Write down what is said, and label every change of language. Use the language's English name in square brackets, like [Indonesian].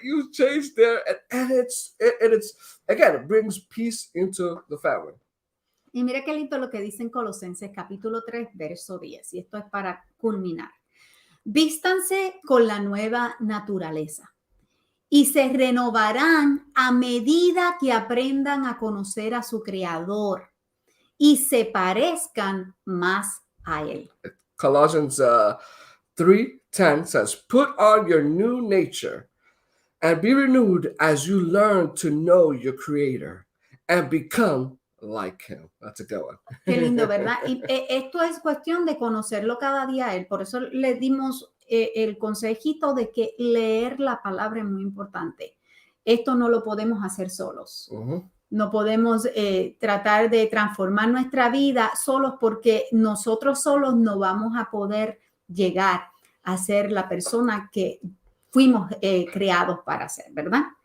[English] You changed there," and it's again, it brings peace into the family. [Spanish] Y mira qué lindo lo que dice en Colosenses capítulo 3, verso 10. Y esto es para culminar. Vístanse con la nueva naturaleza y se renovarán a medida que aprendan a conocer a su Creador y se parezcan más a Él. [English] Colossians 3:10 says, "Put on your new nature and be renewed as you learn to know your Creator and become like Him." That's a good one. [Spanish] Qué lindo, ¿verdad? Y esto es cuestión de conocerlo cada día a Él. Por eso le dimos el consejito de que leer la palabra es muy importante. Esto no lo podemos hacer solos. No podemos tratar de transformar nuestra vida solos, porque nosotros solos no vamos a poder llegar a ser la persona que fuimos creados para ser, ¿verdad?